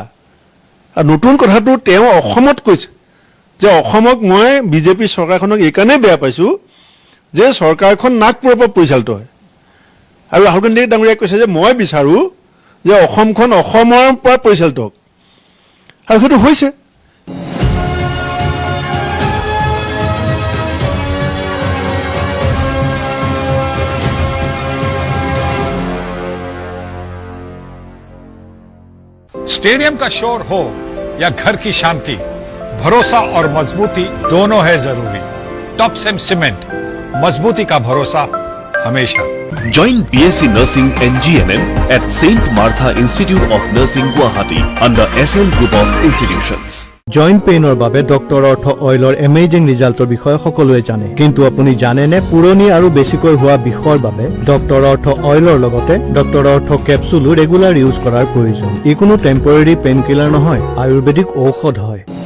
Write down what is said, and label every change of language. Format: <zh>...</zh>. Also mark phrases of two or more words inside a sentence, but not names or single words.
<as>আৰু নতুন কথাটো তেওঁ অসমত কৈছে যে অসমক মই বিজেপি চৰকাৰখনক এইকাৰণেই বেয়া পাইছোঁ যে চৰকাৰখন নাগপুৰৰ পৰা পৰিচালিত হয়। আৰু ৰাহুল গান্ধী ডাঙৰীয়াই কৈছে যে মই বিচাৰোঁ যে অসমখন অসমৰ পৰা পৰিচালিত হওক। আৰু সেইটো হৈছে।</as> <hi>स्टेडियम का शोर हो या घर की शांति, भरोसा और मजबूती दोनों है जरूरी। टॉप सीमेंट, मजबूती का भरोसा हमेशा।</hi> <en>Join BSc Nursing and GNM at St. Martha Institute of Nursing, Guwahati under SL Group of Institutions.</en> <as>জইণ্ট পেইনৰ বাবে ডক্টৰ অৰ্থ অইলৰ এমেজিং ৰিজাল্টৰ বিষয়ে সকলোৱে জানে, কিন্তু আপুনি জানেনে পুৰণি আৰু বেছিকৈ হোৱা বিষৰ বাবে ডক্টৰ অৰ্থ অইলৰ লগতে ডক্টৰ অৰ্থ কেপচুলো ৰেগুলাৰ ইউজ কৰাৰ প্ৰয়োজন। ই কোনো</as> <en>temporary pain killer</en> <as>নহয়, আয়ুৰ্বেদিক ঔষধ হয়।</as>